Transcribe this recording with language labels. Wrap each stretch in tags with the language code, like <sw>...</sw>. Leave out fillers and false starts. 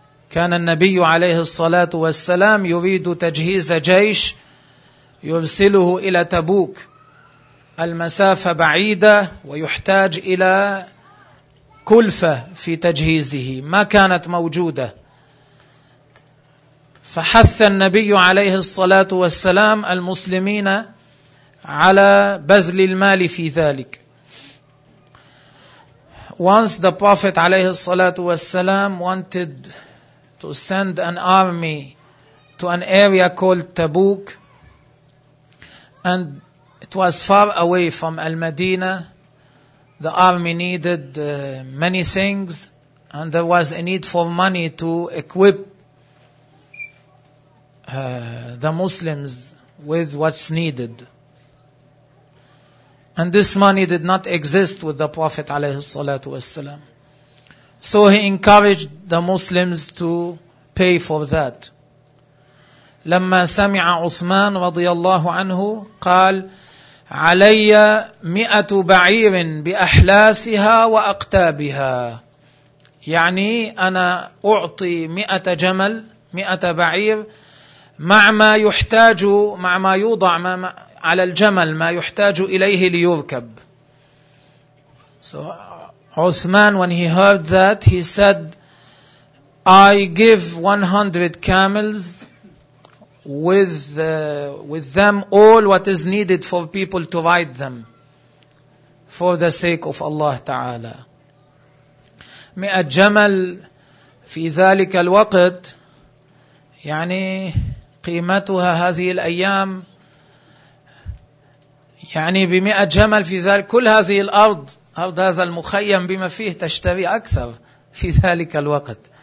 <ar>كان النبي عليه الصلاة والسلام يريد تجهيز جيش يرسله إلى تبوك, المسافة بعيدة ويحتاج إلى كلفة في تجهيزه ما كانت موجودة. فحث النبي عليه الصلاة والسلام المسلمين على بذل المال في ذلك.</ar> <en>Once the Prophet</en> <ar>عليه الصلاة والسلام</ar> <en>wanted to send an army to an area called Tabuk, and it was far away from Al-Madinah. The army needed many things, and there was a need for money to equip the Muslims with what's needed. And this money did not exist with the Prophet</en> <ar>عليه الصلاة والسلام.</ar> <en>So he encouraged the Muslims to pay for that.</en> <ar>لما سمع عثمان رضي الله عنه قال علي 100 بعير بأحلاسها وأقتابها. يعني أنا أعطي 100 جمل 100 بعير مع ما يحتاج, مع ما يوضع ما على الجمل ما يحتاج إليه ليركب.</ar> <en>So Uthman, when he heard that, he said, I give 100 camels with them all what is needed for people to ride them. for the sake of Allah Ta'ala.</en> <ar>100 جمل في ذلك الوقت يعني قيمتها هذه الأيام يعني 100 جمل في ذلك كل هذه الأرض أرض هذا المخيم بما فيه تشتري أكثر في ذلك الوقت.</ar>